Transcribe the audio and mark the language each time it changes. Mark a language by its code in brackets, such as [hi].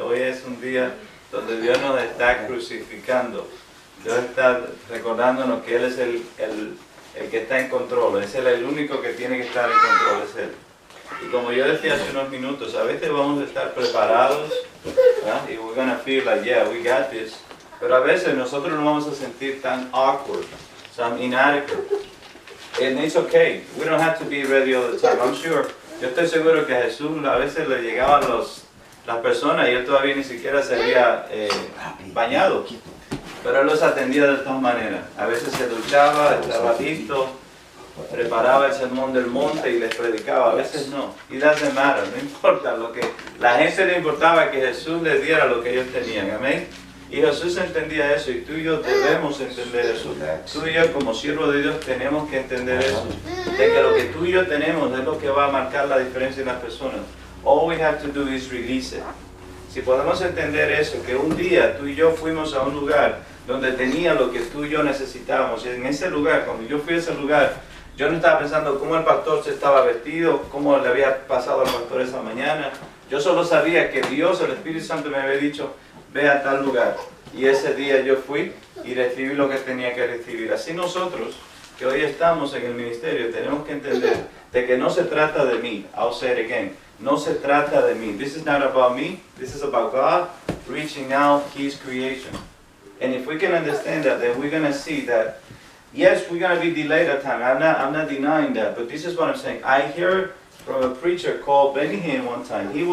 [es] Hoy es un día donde Dios nos está crucificando. Dios está recordándonos que Él es el que está en control. Es Él el único que tiene que estar en control, es Él. Y como yo decía hace unos minutos, a veces vamos a estar preparados, ¿verdad? [en] Y we're going to feel like, yeah, we got this. [es] Pero a veces nosotros nos vamos a sentir tan awkward, tan inadequate. [en] And it's okay. We don't have to be ready all the time. I'm sure. [es] Yo estoy seguro que a Jesús a veces le llegaban las personas y Él todavía ni siquiera se había bañado. Pero Él los atendía de todas maneras. A veces se duchaba, estaba listo, preparaba el sermón del monte y les predicaba. A veces no. [en] It doesn't matter. [es] No importa. Lo que la gente le importaba que Jesús les diera lo que ellos tenían. Amén. Y Jesús entendía eso y tú y yo debemos entender eso. Tú y yo como siervos de Dios tenemos que entender eso. De que lo que tú y yo tenemos es lo que va a marcar la diferencia en las personas. [en] All we have to do is release it. [es] Si podemos entender eso, que un día tú y yo fuimos a un lugar donde tenía lo que tú y yo necesitábamos. Y en ese lugar, cuando yo fui a ese lugar, yo no estaba pensando cómo el pastor se estaba vestido, cómo le había pasado al pastor esa mañana. Yo solo sabía que Dios, el Espíritu Santo me había dicho, ve a tal lugar. Y ese día yo fui y recibí lo que tenía que recibir. Así nosotros, que hoy estamos en el ministerio, tenemos que entender de que no se trata de mí. [en] I'll say it again. [es] No se trata de mí. [en] This is not about me. This is about God reaching out His creation. And if we can understand that, then we're going to see that, yes, we're going to be delayed at time. I'm not denying that. But this is what I'm saying. I heard from a preacher called Benny Hinn one time.